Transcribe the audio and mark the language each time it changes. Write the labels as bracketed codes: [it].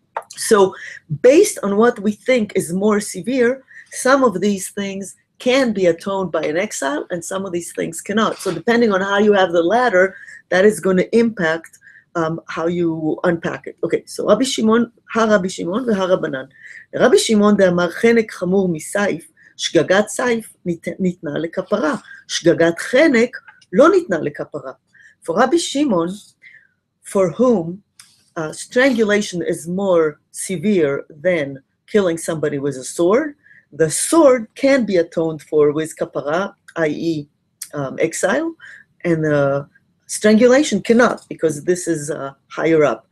[en] So based on what we think is more severe, some of these things can be atoned by an exile and some of these things cannot. So depending on how you have the ladder, that is going to impact how you unpack it. Okay, so Rabbi Shimon, ha-Rabbi Shimon v'ha-Rabbanan. [he] Rabbi Shimon דאמר חנק חמור מסייף, שגגת סייף ניתנה לכפרה, שגגת חנק לא ניתנה לכפרה. [en] For Rabbi Shimon, for whom strangulation is more severe than killing somebody with a sword, the sword can be atoned for with kapara, i.e. Exile, and strangulation cannot, because this is higher up.